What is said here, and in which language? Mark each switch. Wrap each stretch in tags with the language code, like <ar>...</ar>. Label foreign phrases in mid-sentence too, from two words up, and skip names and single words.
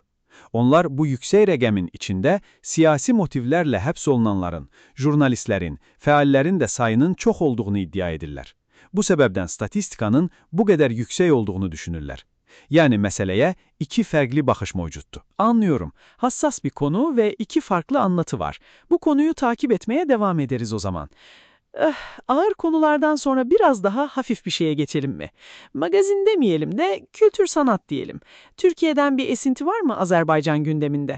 <az>Onlar bu yüksək rəqəmin içində siyasi motivlərlə həbs olunanların, jurnalistlərin, fəallərin də sayının çox olduğunu iddia edirlər. Bu səbəbdən statistikanın bu qədər yüksək olduğunu düşünürlər.</az> <tr>Yani meseleye iki farklı bakış mevcuttu. Anlıyorum. Hassas bir konu ve iki farklı anlatı var. Bu konuyu takip etmeye devam ederiz o zaman. Ağır konulardan sonra biraz daha hafif bir şeye geçelim mi? Magazin demeyelim de kültür sanat diyelim. Türkiye'den bir esinti var mı Azerbaycan gündeminde?</tr>